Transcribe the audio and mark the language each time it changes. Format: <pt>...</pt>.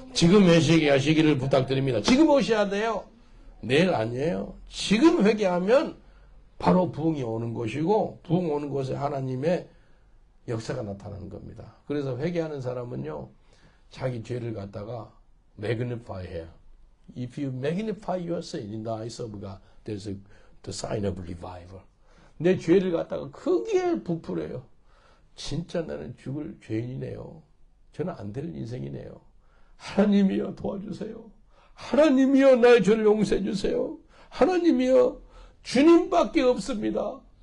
<ko>지금 회개하시기를 부탁드립니다. 지금 오셔야 돼요. 내일 아니에요. 지금 회개하면 바로 부흥이 오는 것이고 부흥 오는 곳에 하나님의 역사가 나타나는 겁니다. 그래서 회개하는 사람은요. 자기 죄를 갖다가 magnify 해요.</ko> <en>If you magnify your sin in the eyes of God, there's the sign of revival.</en> <ko>내 죄를 갖다가 크게 부풀어요. 진짜 나는 죽을 죄인이네요. 저는 안 될 인생이네요. 하나님이여 도와주세요. 하나님이여 나의 죄를 용서해 주세요. 하나님이여 주님밖에 없습니다.</ko>